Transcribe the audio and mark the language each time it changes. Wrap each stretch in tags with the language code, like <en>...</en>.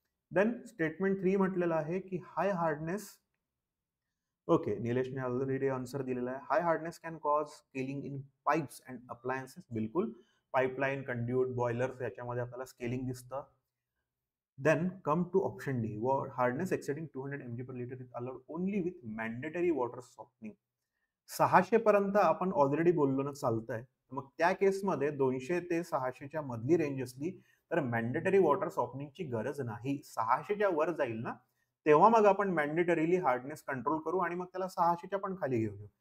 <mr>Then statement 3 म्हटलेलं आहे की</mr> <en>High hardness, okay, निलेशने already answer दिलेला आहे, high hardness can cause scaling in pipes and appliances.</en> <mr>बिलकुल, पाईपलाईन, कंड्यूट, बॉयलर्स याच्यामध्ये आपल्याला स्केलिंग दिसतं.</mr> <en>Then come to option D. Hardness exceeding 200 mg per liter is allowed only with mandatory water softening.</en> <mr>600 पर्यंत आपण already बोललो ना चालतंय. मग त्या केसमध्ये 200 ते 600च्या मधली रेंज असली तर मॅन्डेटरी वॉटर सॉफ्टनिंगची गरज नाही. 600च्या वर जाईल ना तेव्हा मग आपण मॅन्डेटरीली हार्डनेस कंट्रोल करू आणि मग त्याला 600च्या पण खाली घेऊ.</mr>